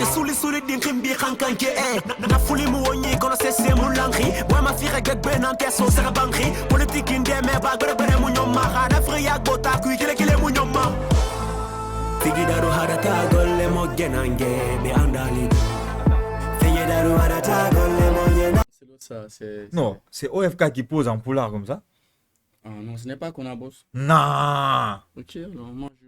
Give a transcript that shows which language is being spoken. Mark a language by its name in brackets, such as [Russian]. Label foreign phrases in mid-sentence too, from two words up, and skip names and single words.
[Susu] suli din khimbi khankanke na fuli mu wonyi kono sese mu lankhi boy ma fira gbe nan teso sera bankhi politique indeme ba gbere mu nyoma khana friya gota ku kile mu nyoma figidaru harata golle mo genange be andali figidaru harata golle mo genange. [French] Ça, c'est... Non, c'est OFK qui pose en poulard comme ça. Ah non, ce n'est pas qu'on a boss. Non. Ok, alors moi je...